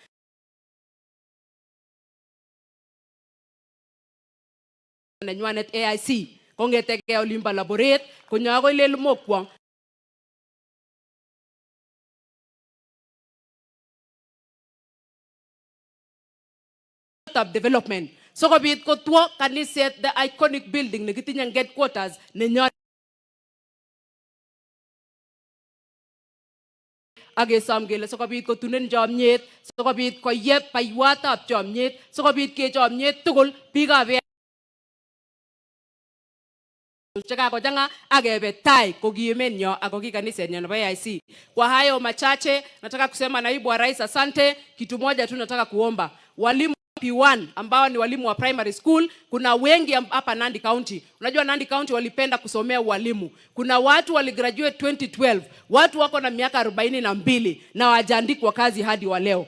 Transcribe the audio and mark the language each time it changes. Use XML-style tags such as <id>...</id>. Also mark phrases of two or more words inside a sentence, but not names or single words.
<kln>Nenywanet AIC kongeteke olimba laboret konyo akoi lel mokwong. Development so kobit kotwo kaniset</kln> <en>the iconic building</en> <kln>nekitinye headquarters nenyo agesom kele sikobit kotunen chomnyet, sikobit koyeb paiwatab chomnyet, sikobit kechomnyet tugul biikab chekakochang'a akebe tai kokiemenyo ako kikanisenyo nebo AIC.</kln> <sw>Kwa hayo machache nataka kusema naibu wa rais asante. Kitu moja tu nataka kuomba, walimu P1 ambao ni walimu wa</sw> <en>primary school,</en> <sw>kuna wengi hapa Nandi County. Unajua Nandi County walipenda kusomea walimu. Kuna watu waligraduate 2012, watu wako na miaka 42 na wajaandikwa kazi hadi wa leo.</sw>